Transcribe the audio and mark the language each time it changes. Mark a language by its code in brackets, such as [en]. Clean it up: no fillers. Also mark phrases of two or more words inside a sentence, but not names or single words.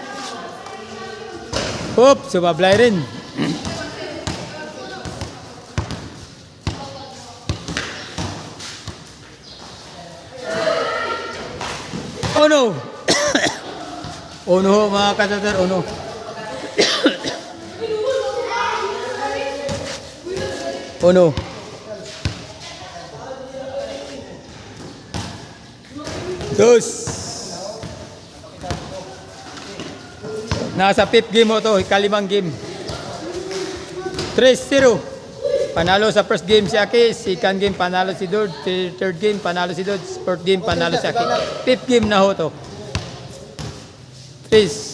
[tl] Hop, sumablay rin. [en] Oh no! Oh no [tl] mga kasuter, [en] oh no. Uno. [tl] Dos. Nasa [en] fifth game [tl] mo to, ikalimang game. 3-0. Panalo sa [en] first game [tl] si Aki, [en] second game [tl] panalo si Dod, [en] third game [tl] panalo si Dod, [en] fourth game [tl] panalo si Aki. [en] Fifth game [tl] na ho to. 3.